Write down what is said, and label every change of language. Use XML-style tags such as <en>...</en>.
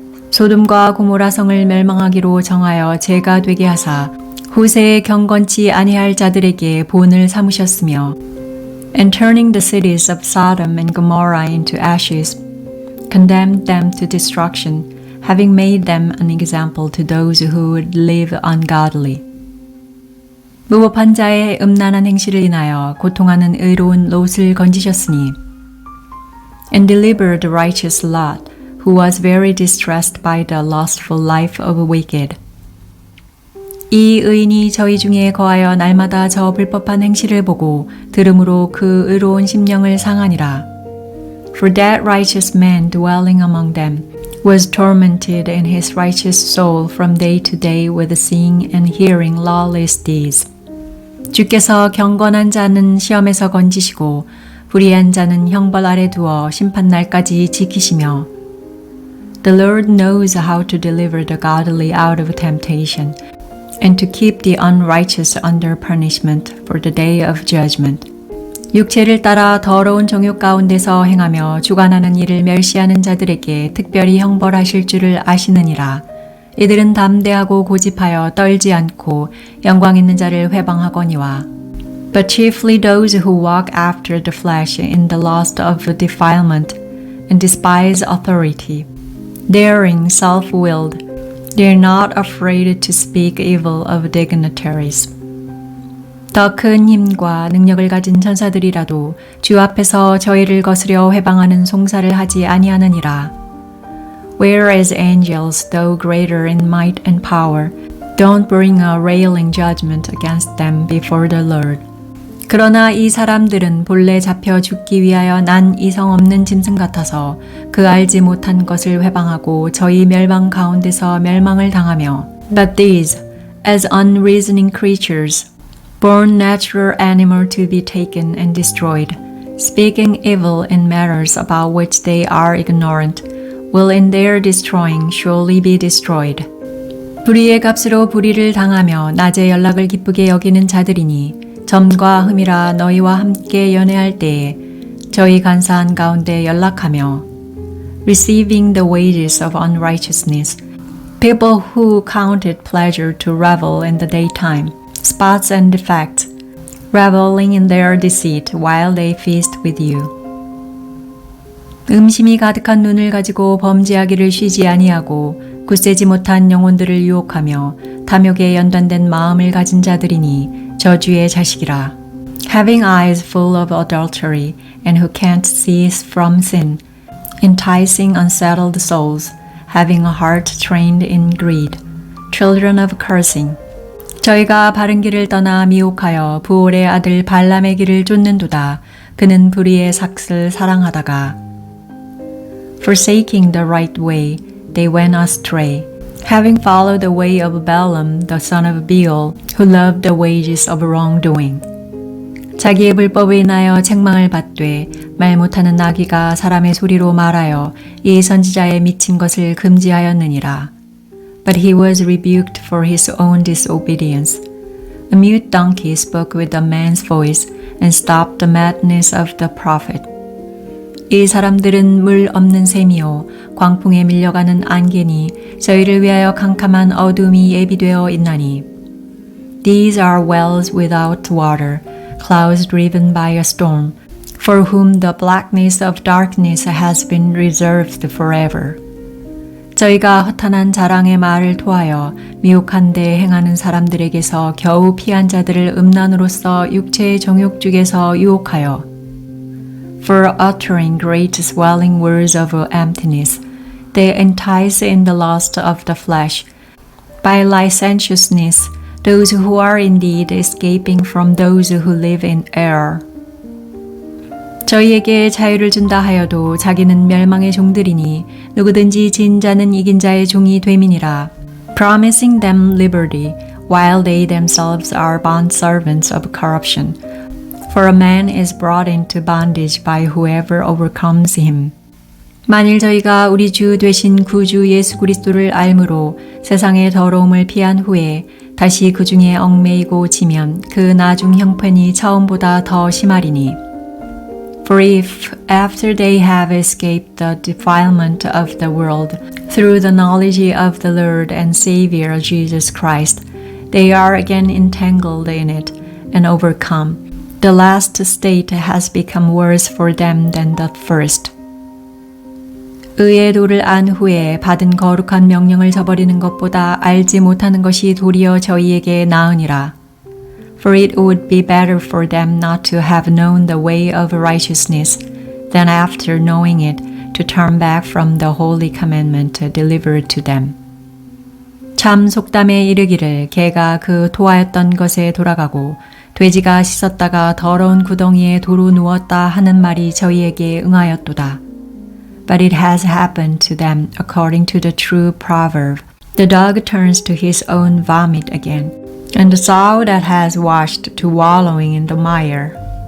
<ko>소돔과 고모라 성을 멸망하기로 정하여 죄가 되게 하사 후세에 경건치 아니할 자들에게 본을 삼으셨으며,</ko> <en>And turning the cities of Sodom and Gomorrah into ashes, condemned them to destruction, having made them an example to those who would live ungodly.</en> <ko>무법한 자의 음란한 행실을 인하여 고통하는 의로운 롯을 건지셨으니,</ko> <en>And delivered righteous Lot, who was very distressed by the lustful life of wicked.</en> <ko>이 의인이 저희 중에 거하여 날마다 저 불법한 행실을 보고 들음으로 그 의로운 심령을 상하니라.</ko> <en>For that righteous man dwelling among them was tormented in his righteous soul from day to day with seeing and hearing lawless deeds.</en> <ko>주께서 경건한 자는 시험에서 건지시고 불의한 자는 형벌 아래 두어 심판날까지 지키시며,</ko> <en>The Lord knows how to deliver the godly out of temptation, and to keep the unrighteous under punishment for the day of judgment.</en> <ko>육체를 따라 더러운 정욕 가운데서 행하며 주관하는 일을 멸시하는 자들에게 특별히 형벌하실 줄을 아시느니라. 이들은 담대하고 고집하여 떨지 않고 영광 있는 자를 회방하거니와.</ko> <en>But chiefly those who walk after the flesh in the lust of defilement and despise authority, daring, self-willed, they are not afraid to speak evil of dignitaries.</en> <ko>더 큰 힘과 능력을 가진 천사들이라도 주 앞에서 저희를 거스려 회방하는 송사를 하지 아니하느니라.</ko> <en>Whereas angels, though greater in might and power, don't bring a railing judgment against them before the Lord.</en> <ko>그러나 이 사람들은 본래 잡혀 죽기 위하여 난 이성 없는 짐승 같아서 그 알지 못한 것을 회방하고 저희 멸망 가운데서 멸망을 당하며,</ko> <en>But these, as unreasoning creatures, born natural animal to be taken and destroyed, speaking evil in matters about which they are ignorant, will in their destroying surely be destroyed.</en> <ko>불의의 값으로 불의를 당하며 낮의 연락을 기쁘게 여기는 자들이니 점과 흠이라 너희와 함께 연애할 때에 저희 간사한 가운데 연락하며,</ko> <en>Receiving the wages of unrighteousness, people who counted pleasure to revel in the daytime, spots and defects, reveling in their deceit while they feast with you.</en> <ko>음심이 가득한 눈을 가지고 범죄하기를 쉬지 아니하고 굳세지 못한 영혼들을 유혹하며 탐욕에 연단된 마음을 가진 자들이니 저주의 자식이라.</ko> <en>Having eyes full of adultery and who can't cease from sin, enticing unsettled souls, having a heart trained in greed, children of cursing.</en> <ko>저희가 바른 길을 떠나 미혹하여 부올의 아들 발람의 길을 쫓는도다. 그는 불의의 삭슬 사랑하다가</ko> <en>Forsaking the right way, they went astray, having followed the way of Balaam, the son of Beor, who loved the wages of wrongdoing.</en> <ko>자기의 불법에 인하여 책망을 받되 말 못하는 나귀가 사람의 소리로 말하여 이 선지자의 미친 것을 금지하였느니라.</ko> <en>But he was rebuked for his own disobedience. A mute donkey spoke with a man's voice and stopped the madness of the prophet.</en> <ko>이 사람들은 물 없는 샘이요 광풍에 밀려가는 안개니 저희를 위하여 캄캄한 어둠이 예비되어 있나니.</ko> <en>These are wells without water, clouds driven by a storm, for whom the blackness of darkness has been reserved forever.</en> <ko>저희가 허탄한 자랑의 말을 토하여 미혹한 데 행하는 사람들에게서 겨우 피한 자들을 음란으로써 육체의 정욕죽에서 유혹하여</ko> <en>For uttering great swelling words of emptiness, they entice in the lust of the flesh. By licentiousness, those who are indeed escaping from those who live in error.</en> <ko>저희에게 자유를 준다 하여도 자기는 멸망의 종들이니 누구든지 진 자는 이긴 자의 종이 됨이니라.</ko> <en>Promising them liberty, while they themselves are bondservants of corruption. For a man is brought into bondage by whoever overcomes him.</en> <ko>만일 저희가 우리 주 되신 구주 예수 그리스도를 알므로 세상의 더러움을 피한 후에 다시 그 중에 얽매이고 지면 그 나중 형편이 처음보다 더 심하리니.</ko> <en>For if, after they have escaped the defilement of the world through the knowledge of the Lord and Savior Jesus Christ, they are again entangled in it and overcome, the last state has become worse for them than the first.</en> <ko>의의 도를 안 후에 받은 거룩한 명령을 저버리는 것보다 알지 못하는 것이 도리어 저희에게 나으니라.</ko> <en>For it would be better for them not to have known the way of righteousness than after knowing it to turn back from the holy commandment delivered to them.</en> <ko>참 속담에 이르기를 개가 그 토하였던 것에 돌아가고 돼지가 씻었다가 더러운 구덩이에 도로 누웠다 하는 말이 저희에게 응하였도다.</ko> <en>But it has happened to them according to the true proverb. The dog turns to his own vomit again, and the sow that has washed to wallowing in the mire.</en>